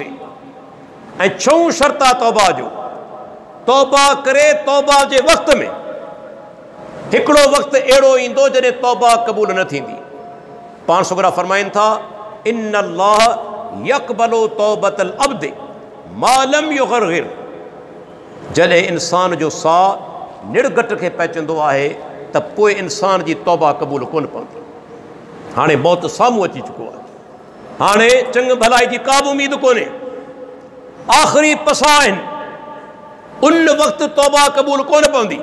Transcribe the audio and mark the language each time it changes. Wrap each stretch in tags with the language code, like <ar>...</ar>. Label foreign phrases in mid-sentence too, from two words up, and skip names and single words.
<sd>ऐं छहों शर्त आहे तौबा जो। तौबा करे तौबा जे वक़्त में हिकिड़ो वक़्तु अहिड़ो ईंदो जॾहिं तौबा क़बूल न थींदी।</sd> <ar>पाण सुगरा फरमाइनि था, إن الله يقبل توبة العبد ما لم يغرغر.</ar> <sd>जॾहिं इंसान जो साह निड़गट खे पहुचंदो आहे त पोइ इंसान जी तौबा क़बूल कोन पवंदी। हाणे मौत साम्हूं अची चुको आहे, हाणे चङ भलाई जी का बि उमेद कोन्हे, आख़िरी पसा आहिनि, उन वक़्तु तौबा क़बूल कोन पवंदी।</sd>